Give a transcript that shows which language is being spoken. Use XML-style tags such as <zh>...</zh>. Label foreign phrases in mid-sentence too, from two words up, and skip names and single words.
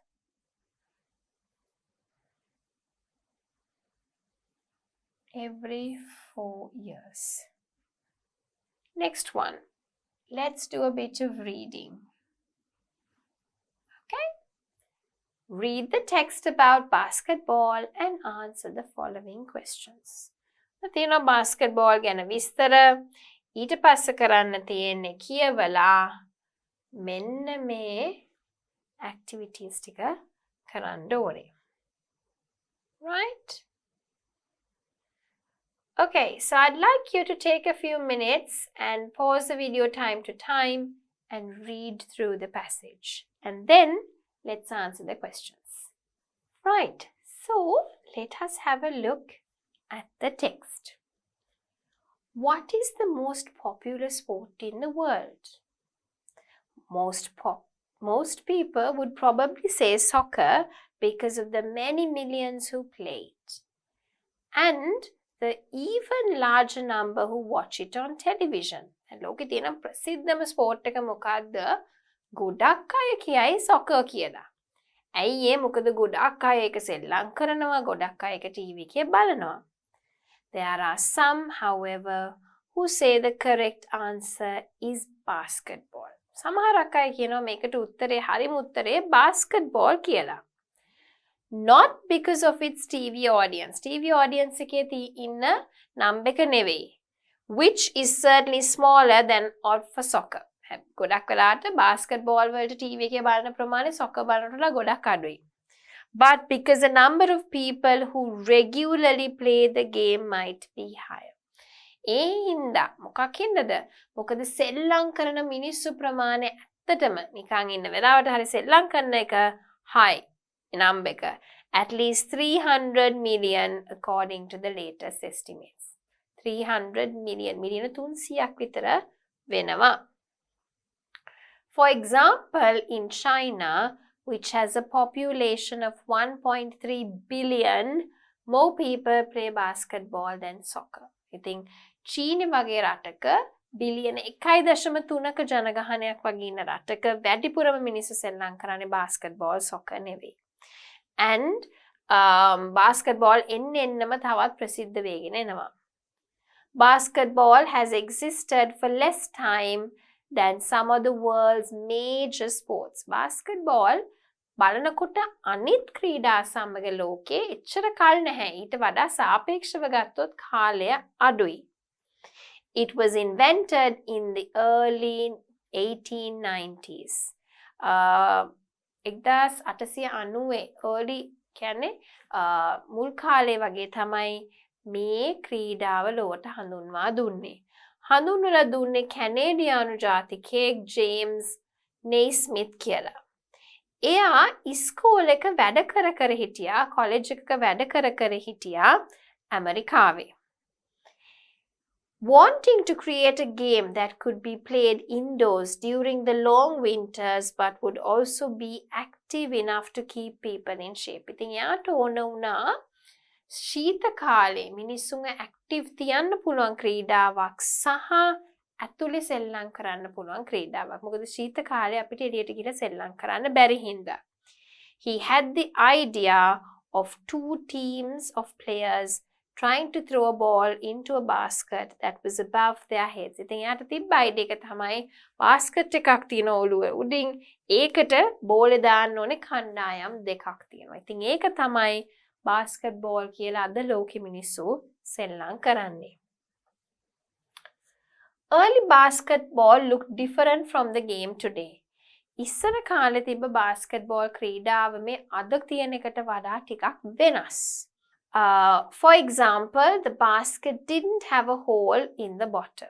<en>Every 4 years. Next one. Let's do a bit of reading. Okay? Read the text about basketball and answer the following questions.</en> <si>තියෙනවා basketball ගැන විස්තර. ඊට පස්සේ කරන්න තියෙන්නේ කියවලා මෙන්න මේ activities ටික කරන්න ඕනේ.</si> <en>Right? Okay, so I'd like you to take a few minutes and pause the video time to time and read through the passage. And then let's answer the questions. Right, so let us have a look at the text. What is the most popular sport in the world? Most people would probably say soccer because of the many millions who play it. And the even larger number who watch it on television.</en> <si>ලෝකේ තියෙන ප්‍රසිද්ධම ස්පෝර්ට් එක මොකක්ද? ගොඩක් අය කියයි soccer කියලා. ඇයි ඒ? මොකද ගොඩක් අය ඒක සෙල්ලම් කරනවා, ගොඩක් අය ඒක ටීවී එකේ බලනවා.</si> <en>There are some, however, who say the correct answer is basketball.</en> <si>සමහරක් අය කියනවා මේකට උත්තරේ හරිම උත්තරේ basketball කියලා.</si> <en>Not because of its TV audience. TV audience</en> <si>එකේ ඉන්න number එක නෙවෙයි.</si> <en>Which is certainly smaller than for soccer.</en> <si>ගොඩක් වෙලාවට basketball වලට TV එකේ බලන ප්‍රමාණය soccer බලනට වඩා ගොඩක් අඩුයි.</si> <en>But because the number of people who regularly play the game might be higher.</en> <si>ඒ හින්දා මොකක් හින්දාද? මොකද සෙල්ලම් කරන මිනිස්සු ප්‍රමාණය ඇත්තටම නිකන් ඉන්න වෙලාවට හරි සෙල්ලම් කරන එක high.</si> <en>Number එක at least 300 million according to the latest estimates. 300 million.</en> <si>මිලියන 300ක් විතර වෙනවා.</si> <en>For example, in China, which has a population of 1.3 billion, more people play basketball than soccer.</en> <si>ඉතින් චීනෙ වගේ රටක බිලියන 1.3ක ජනගහනයක් වගේ ඉන්න රටක වැඩිපුරම මිනිස්සු සෙල්ලම් කරන්නේ</si> <en>basketball, soccer</en> <si>නෙවෙයි.</si> <en>And basketball</en> <si>එන්නම තවත් ප්‍රසිද්ධ වෙගෙන එනවා.</si> <en>Basketball has existed for less time than some of the world's major sports.</en> <si>Basketball බලනකොට අනිත් ක්‍රීඩා සමග ලෝකේ එච්චර කල් නැහැ. ඊට වඩා සාපේක්ෂව ගත්තොත් කාලය අඩුයි.</si> <en>It was invented in the early 1890s.</en> <si>1890 early කියන්නේ මුල් කාලේ වගේ තමයි මේ ක්‍රීඩාව ලොවට හඳුන්වා දුන්නේ. හඳුන්වලා දුන්නේ කැනේඩියානු ජාතිකයෙක් ජේම්ස් නෙයිස්මිත් කියලා. එයා ඉස්කෝලේක වැඩ කර හිටියා, කොලෙජ් එකක වැඩ කර හිටියා ඇමරිකාවේ.</si> <en>Wanting to create a game that could be played indoors during the long winters but would also be active enough to keep people in shape.</en> <si>ඉතින් යාට ඕන වුණා ශීත කාලේ මිනිස්සුන්ව ඇක්ටිව් තියන්න පුළුවන් ක්‍රීඩාවක් සහ ඇතුලේ සෙල්ලම් කරන්න පුළුවන් ක්‍රීඩාවක්. මොකද ශීත කාලේ අපිට එළියට ගිහලා සෙල්ලම් කරන්න බැරි හින්දා.</si> <en>He had the idea of 2 teams of players trying to throw a ball into a basket that was above their heads.</en> <si>ඉතින් යාට තිබ්බ අයිඩියා එක තමයි basket එකක් තියෙන ඔළුව උඩින් ඒකට බෝලේ දාන්න ඕනේ කණ්ඩායම් දෙකක් තියෙනවා. ඉතින් ඒක තමයි basketball කියලා අද ලෝකෙ මිනිස්සු සෙල්ලම් කරන්නේ.</si> <en>Early basketball looked different from the game today.</en> <si>ඉස්සර කාලේ තිබ්බ basketball ක්‍රීඩාව මේ අද තියෙන එකට වඩා ටිකක් වෙනස්.</si> <en>For example, the basket didn't have a hole in the bottom.</en>